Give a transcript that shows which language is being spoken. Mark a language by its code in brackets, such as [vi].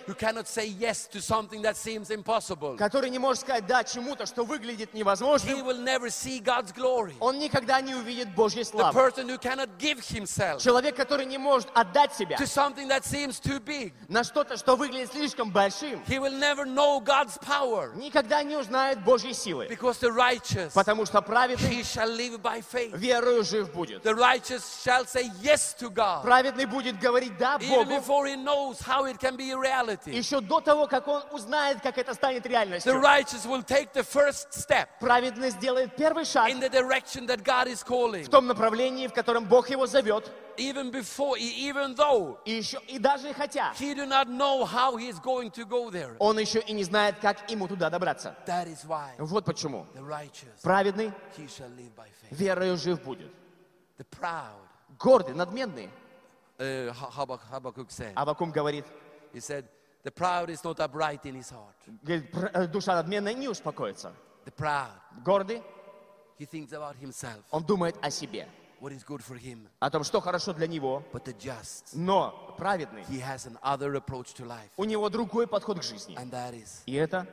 [en] who cannot say yes to something that seems impossible, [ru] который не может сказать да чему-то, что выглядит невозможным, [en] he will never see God's glory. [ru] Он никогда не увидит Божьей славы. [en] The person who cannot give himself, [ru] человек, который не может отдать себя, [en] to something that seems too big, [ru] на что-то, что выглядит слишком большим, [en] he will never know God's power, [ru] никогда не узнает Божьей силы, [en] because the righteous, [ru] потому что праведный, [en] he shall live by faith, [ru] верою жив будет. [en] The righteous shall say yes to God, [ru] праведный будет говорить да. Богу, [en] before he knows how it can be a reality, [ru] еще до того, как он узнает, как это станет реальностью, [en] the righteous will take the first step, [ru] праведный сделает первый шаг, [en] in the direction that God is calling, [ru] в том направлении, в котором Бог его зовет, [en] even before, even though, [ru] и еще и даже хотя, [en] he do not know how he is going to go there, [ru] он еще и не знает, как ему туда добраться. [en] That is why, [ru] вот почему, [en] the righteous, [ru] праведный, [en] he shall live by faith, [ru] верою жив будет. [en] The proud, [ru] гордый, надменный. [en] Habakkuk said. [ru] Habakkuk говорит. [en] He said, "The proud is not upright in his heart." [ru] Говорит, душа надменная не успокоится. [en] The proud, [ru] гордый. [en] He thinks about himself. [ru] Он думает о себе. [en] What is good for him? [ru] О том, что хорошо для него. [en] But the just, [ru] но праведный. [en] He has another approach to life. [ru] У него другой подход к жизни. [en] And that is, [ru] и это.